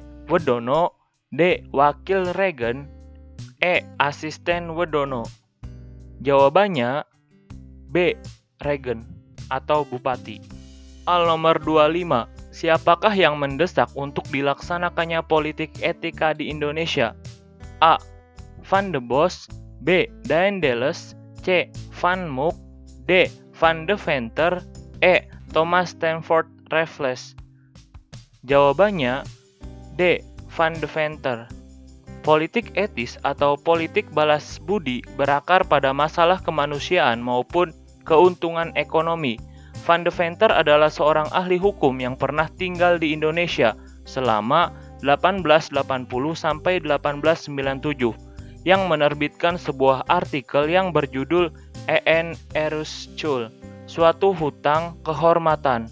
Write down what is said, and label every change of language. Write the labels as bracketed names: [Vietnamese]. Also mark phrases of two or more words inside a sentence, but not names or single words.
[Indonesian] Wedono. D. Wakil Regen. E. Asisten Wedono. Jawabannya B. Regen atau Bupati. Nomor 25. Siapakah yang mendesak untuk dilaksanakannya politik etika di Indonesia? A. Van de Bos. B. Daendels. C. Van Mook. D. Van de Venter. E. Thomas Stamford Raffles. Jawabannya D. Van de Venter. Politik etis atau politik balas budi berakar pada masalah kemanusiaan maupun keuntungan ekonomi. Van de Venter adalah seorang ahli hukum yang pernah tinggal di Indonesia selama 1880 sampai 1897 yang menerbitkan sebuah artikel yang berjudul En Erfschuld, suatu hutang kehormatan.